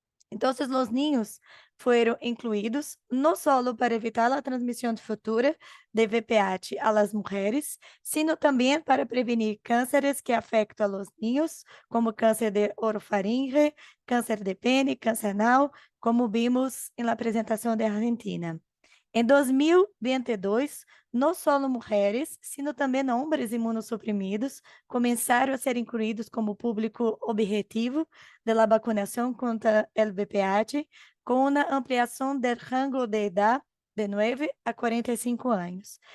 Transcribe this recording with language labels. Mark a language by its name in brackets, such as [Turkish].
[Portuguese] Então, os niños foram incluídos não só para evitar a transmissão futura de VPH [Spanish] a las [Portuguese] mulheres, [Spanish] sino [Portuguese] também para prevenir cânceres que afetam [Spanish] a los [Portuguese] niños, como câncer de orofaringe, câncer de pene, câncer anal, [Spanish] como vimos en la presentación de Argentina. En 2022, no solo mujeres, sino [Portuguese] também hombres imunossuprimidos começaram a ser incluídos como público objetivo da vacunação contra o VPH, com uma ampliação do rango de idade de 9 a 45 anos.